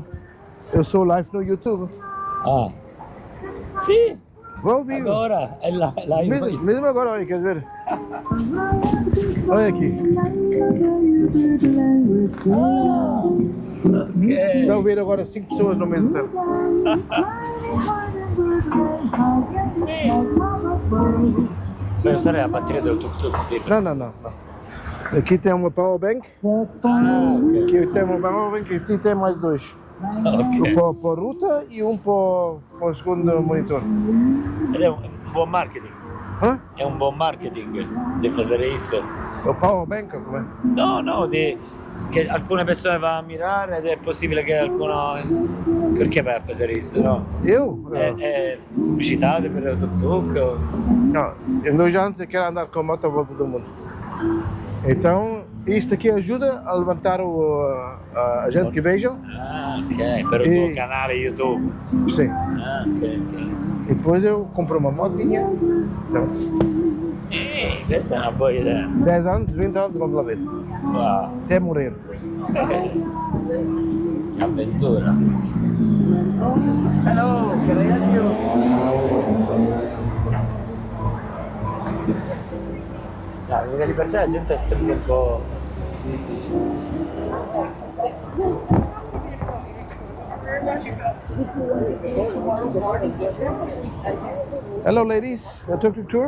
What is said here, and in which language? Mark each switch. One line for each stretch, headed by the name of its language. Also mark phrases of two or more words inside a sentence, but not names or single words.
Portuguese: Eu sou live no YouTube. Ah. Sim. Vou ouvir. Agora, é lá mesmo agora, olha, quer ver? Olha aqui. Ok. Estão a ver agora 5 pessoas no mesmo tempo.
Italian: Questa è a bateria del Tuk-Tuk, sì.
Portuguese: Não. Aqui tem uma
English: power bank.
Portuguese: Ok. Aqui tem uma
English: power bank
Portuguese: e aqui tem mais 2. Ok. Um para a ruta e um para o segundo monitor.
Italian: Ed è un buon marketing. È un buon marketing di fare isso. O
English: power bank
Italian: o com'è? No, che alcune persone vanno a mirare ed è possibile che qualcuno... Perché vai a fare isso, no?
Portuguese: Eu?
Italian: È pubblicità per il Tuk-Tuk?
Portuguese: Não, em 2 anos eu quero andar com a moto à volta do mundo. Então, isto aqui ajuda a levantar a gente que vejam.
Italian: Ah, ok, per il tuo canale YouTube.
Portuguese: Sim. Ah, ok. E depois eu compro uma motinha. Então,
Italian: Questa è una buona idea.
Portuguese: 10 anos, 20 anos, vamos lá ver. Wow. Até morrer.
Italian: Avventura.
English: Hello, can I help you?
Italian: La l'unica libertà della gente è sempre un po' difficile.
English: Hello ladies, a tuk-tuk tour?